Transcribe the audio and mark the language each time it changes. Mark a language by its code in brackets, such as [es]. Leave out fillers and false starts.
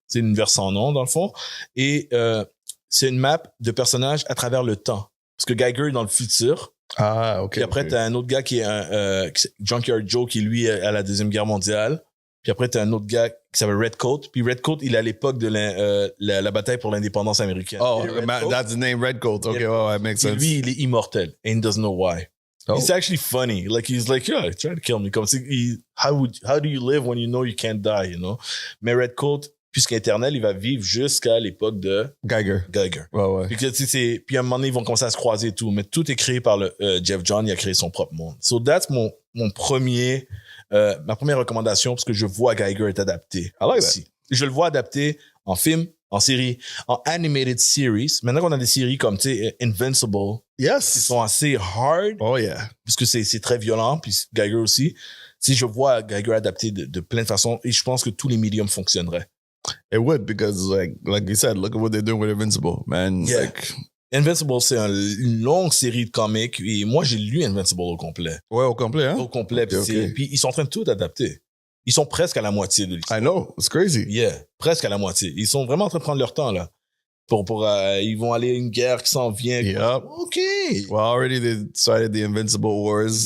[fr] C'est l'univers sans nom, dans le fond. Et c'est une map de personnages à travers le temps. Parce que Geiger est dans le futur. [en] Ah, OK. [fr] Puis après, t'as un autre gars qui est Junkyard Joe, qui lui est à la Deuxième Guerre mondiale. Puis après, t'as un autre gars qui s'appelle Redcoat. Puis Redcoat, il est à l'époque de la bataille pour l'indépendance américaine. [en] Oh, that's the name Redcoat. Okay, Yeah. well, that makes [fr] Et [en] sense. [fr] lui, il est immortel. [en] And he doesn't know why. Oh. It's actually funny. Like, he's like, yeah, try to kill me. [fr] Comme si, [en] how do you live when you know you can't die, you know? [fr] Mais Redcoat, puisqu'éternel, il va vivre jusqu'à l'époque de Geiger. Ouais. Puis, puis à un moment donné, ils vont commencer à se croiser et tout. Mais tout est créé par le Jeff Johns. Il a créé son propre monde. [en] So that's [fr] mon premier... ma première recommandation, parce que je vois Geiger est adapté. [en] I like that. [fr] Aussi. Je le vois adapté en film, en série, en animated series. Maintenant qu'on a des séries comme, tu sais, Invincible, [en] Yes. [fr] qui sont assez hard, [en] Oh, yeah. [fr] puisque c'est très violent, puis Geiger aussi. Si je vois Geiger adapté de plein de façons, et je pense que tous les médiums fonctionneraient. [en] It would, because like you said, look at what they're doing with Invincible, man. Yeah. Like, [fr] Invincible, c'est une longue série de comics, et moi, j'ai lu Invincible au complet. ouais, au complet, hein? Au complet, [en] Okay. [fr] puis ils sont en train de tout adapter. Ils sont presque à la moitié de l'histoire. [en] I know. It's crazy. [fr] Yeah, presque à la moitié. Ils sont vraiment en train de prendre leur temps, là. Ils vont aller à une guerre qui s'en vient. [en] Yep. OK. Well, already they started the Invincible Wars.